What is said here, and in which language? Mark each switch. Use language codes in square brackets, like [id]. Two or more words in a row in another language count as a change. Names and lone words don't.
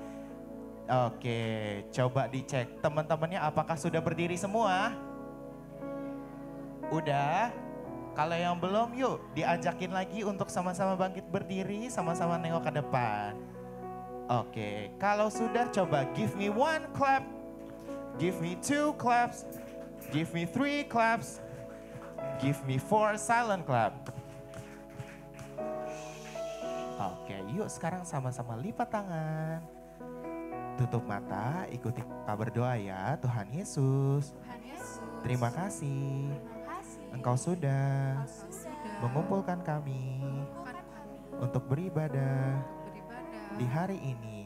[id] Oke, coba dicek teman-temannya apakah sudah berdiri semua? Udah? Kalau yang belum yuk diajakin lagi untuk sama-sama bangkit berdiri, sama-sama nengok ke depan. Oke, kalau sudah coba [en] give me one clap, give me two claps, give me three claps, give me four silent clap. [id] Oke, yuk sekarang sama-sama lipat tangan. Tutup mata, ikuti kita berdoa ya. Tuhan Yesus, terima kasih. Engkau sudah mengumpulkan kami untuk beribadah di hari ini.